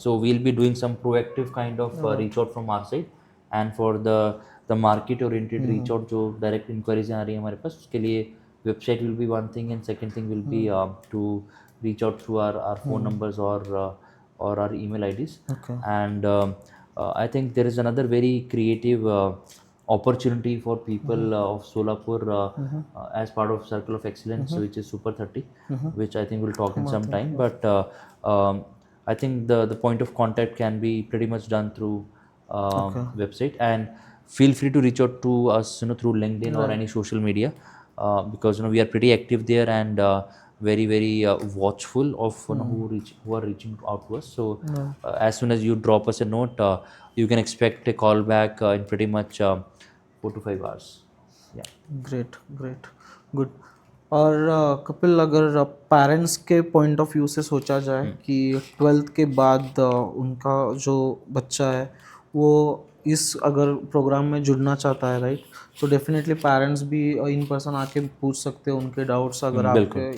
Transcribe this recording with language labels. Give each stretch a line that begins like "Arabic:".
English: so we'll be doing some proactive kind of reach out from our side, and for the market oriented reach out
Hindi: जो direct inquiries आ रही है हमारे पास, उसके लिए
English: Website will be one thing, and second thing will be to reach out through our phone numbers or our email IDs. Okay. And I think there is another very creative opportunity for people of Solapur as part of Circle of Excellence, which is Super 30, which I think we'll talk in some time. But I think the point of contact can be pretty much done through website, and feel free to reach out to us, through LinkedIn or any social media, because we are pretty active there, and very watchful of who are reaching out to us. So as soon as you drop us a note, you can expect a call back in pretty much 4 to 5 hours. Yeah. Great good.
Hindi: और कपिल, अगर parents के point of view से सोचा जाए कि 12th के बाद उनका जो बच्चा है वो इस अगर प्रोग्राम में जुड़ना चाहता है, राइट, तो डेफिनेटली पेरेंट्स भी इन पर्सन आके पूछ सकते हो उनके डाउट्स अगर आपके।